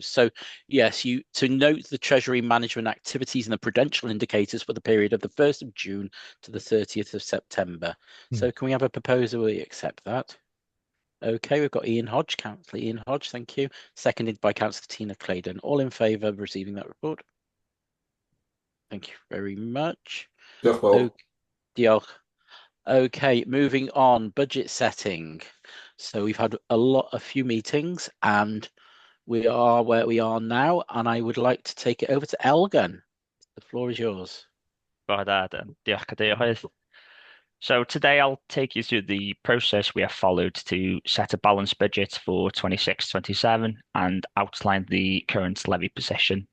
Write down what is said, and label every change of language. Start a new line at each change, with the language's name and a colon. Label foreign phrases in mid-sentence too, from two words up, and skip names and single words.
English: So, yes, to note the Treasury management activities and the prudential indicators for the period of the 1st of June to the 30th of September. So can we have a proposal? We accept that. Okay, we've got Ian Hodge, Councillor Ian Hodge, thank you. Seconded by Councillor Tina Claydon. All in favour of receiving that report? Thank you very much.
Welsh: Diolch fawr. Diolch.
English: Okay, moving on, budget setting. So we've had a few meetings, and we are where we are now, and I would like to take it over to Elgin. The floor is yours.
Welsh: Diolch Cadeirydd.
English: So today I'll take you through the process we have followed to set a balanced budget for 26-27 and outline the current levy position.